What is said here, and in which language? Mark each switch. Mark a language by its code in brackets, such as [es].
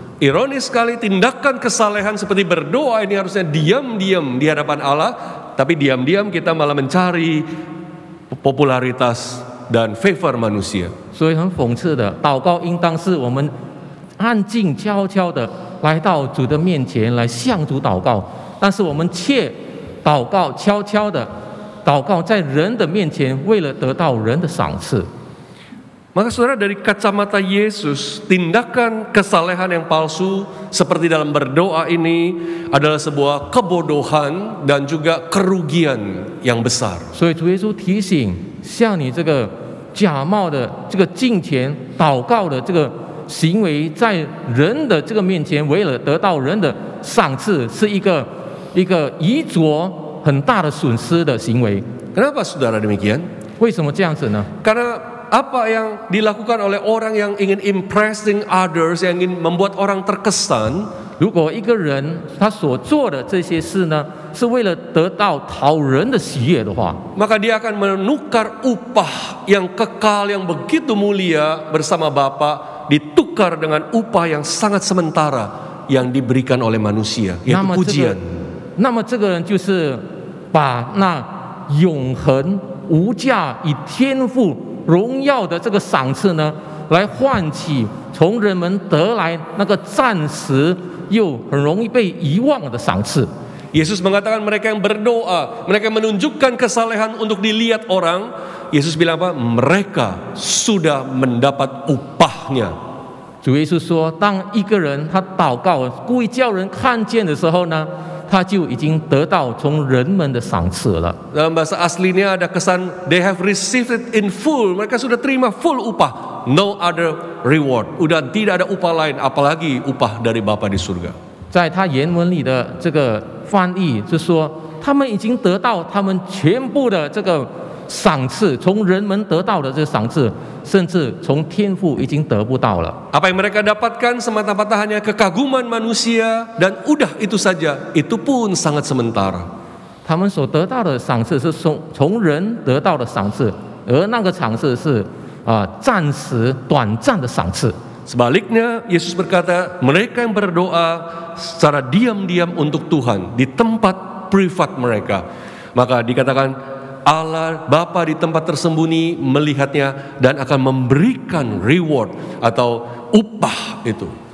[id] Ironis sekali, tindakan kesalehan seperti berdoa ini harusnya diam-diam di hadapan Allah, tapi diam-diam kita malah mencari popularitas dan favor manusia. [zh] 所以很讽刺的，祷告应当是我们安静悄悄的来到主的面前来向主祷告，但是我们却祷告悄悄的祷告在人的面前，为了得到人的赏赐。 [id] Maka saudara, dari kacamata Yesus, tindakan kesalehan yang palsu seperti dalam berdoa ini adalah sebuah kebodohan dan juga kerugian yang besar. [zh] 所以主耶稣提醒，像你这个假冒的这个敬虔祷告的这个行为，在人的这个面前，为了得到人的赏赐，是一个遗着很大的损失的行为。 [id] Kenapa saudara demikian? [zh] 为什么这样子呢？ [id] Karena apa yang dilakukan oleh orang yang ingin [en] impressing others, [id] yang ingin membuat orang terkesan, [zh] 如果一个人他所做的这些事呢，是为了得到讨人的喜悦的话， [id] maka dia akan menukar upah yang kekal yang begitu mulia bersama Bapa ditukar dengan upah yang sangat sementara yang diberikan oleh manusia, yaitu pujian. [zh] 那么这个人就是把那永恒无价以天父荣耀的这个赏赐呢，来换取从人们得来那个暂时又很容易被遗忘的赏赐。 [id] Yesus mengatakan mereka yang berdoa, mereka yang menunjukkan kesalehan untuk dilihat orang, Yesus bilang apa? Mereka sudah mendapat upahnya. [zh] 主耶稣说，当一个人他祷告，故意叫人看见的时候呢，他就已经得到从人们的赏赐了。 [id] Dalam bahasa aslinya ada kesan [en] they have received it in full. [id] Mereka sudah terima full upah, [en] no other reward. [id] Udah tidak ada upah lain, apalagi upah dari Bapa di surga. [zh] 在他原文里的这个翻译就说，他们已经得到他们全部的这个赏赐，从人们得到的这个赏赐，甚至从天父已经得不到了。 [id] Apa yang mereka dapatkan semata-mata hanya kekaguman manusia dan udah itu saja. Itu pun sangat sementara. [zh] 他们所得到的赏赐是从人得到的赏赐，而那个赏赐是暂时短暂的赏赐。 [id] Sebaliknya, Yesus berkata, mereka yang berdoa secara diam-diam untuk Tuhan di tempat privat mereka, maka dikatakan Allah Bapa di tempat tersembunyi melihatnya dan akan memberikan reward atau upah itu.